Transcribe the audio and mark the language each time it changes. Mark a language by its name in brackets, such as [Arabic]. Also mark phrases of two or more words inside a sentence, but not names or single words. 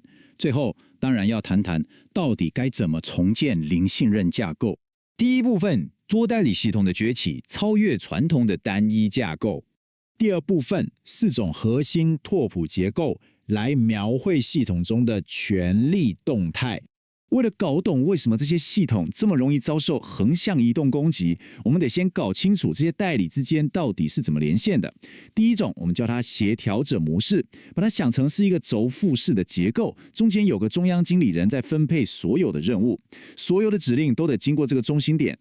[Chinese] 最後，當然要談談到底該怎麼重建零信任架構。第一部分，多代理系統的崛起，超越傳統的單一架構。第二部分，4種核心拓撲結構，來描繪系統中的權力動態。为了搞懂为什么这些系统这么容易遭受横向移动攻击，我们得先搞清楚这些代理之间到底是怎么连线的。第一种，我们叫它协调者模式，把它想成是一个轴复式的结构，中间有个中央经理人在分配所有的任务，所有的指令都得经过这个中心点。